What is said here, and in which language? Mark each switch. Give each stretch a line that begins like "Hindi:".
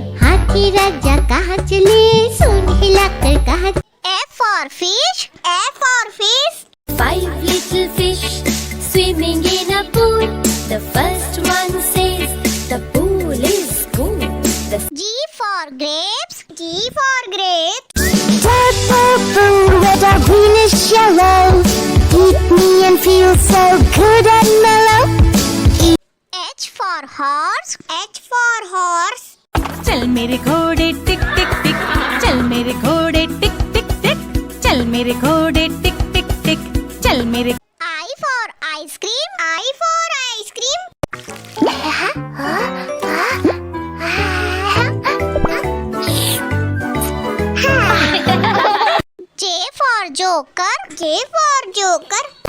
Hindi: हाथी राजा कहाँ चले, सूंड हिलाकर कहाँ.
English: F for fish, F for fish. 5 little fish swimming in a pool. The first one says the pool is cool. G for grapes, G for grapes. Purple, red or greenish yellow. Eat me and feel so good and mellow. H for horse, H for horse.
Hindi: चल मेरे घोड़े टिक टिक टिक, चल मेरे घोड़े टिक टिक टिक, चल मेरे घोड़े टिक टिक टिक, चल मेरे.
English: I for ice cream, I for ice cream. J for joker, J for joker.